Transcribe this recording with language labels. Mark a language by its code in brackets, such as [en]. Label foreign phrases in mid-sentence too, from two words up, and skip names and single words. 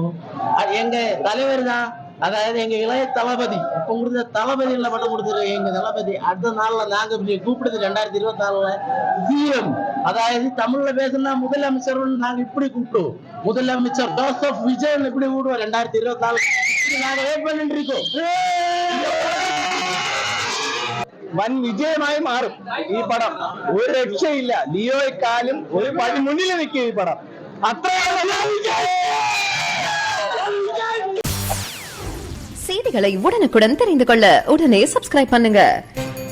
[ta] எங்க தலைவர் தான், அதாவது எங்க இளைய தளபதி உங்களுக்கு தளபதி பட்டம் கொடுத்துரு. எங்க தளபதி அடுத்த நாள்ல நாங்க கூப்பிடுது 2024 சிஎம், அதாவது தமிழ்ல பேசுனா முதலமைச்சர் நாங்க இப்படி கூப்பிடுவோம். முதலமைச்சர் ஜோசப் விஜய் இப்படி கூடுவோம். 2024 நாங்க வெயிட் பண்ணிட்டு இருக்கோம். [ml] വൻ വിജയമായി മാറും ഈ പടം. ഒരു രക്ഷയില്ല. ലിയോയെക്കാളും ഒരു പടി മുന്നിൽ നിൽക്കും ഈ പടം. അത്ര [ta] செய்திகளை உடனுக்குடன் தெரிந்து கொள்ள உடனே சப்ஸ்கிரைப் பண்ணுங்க.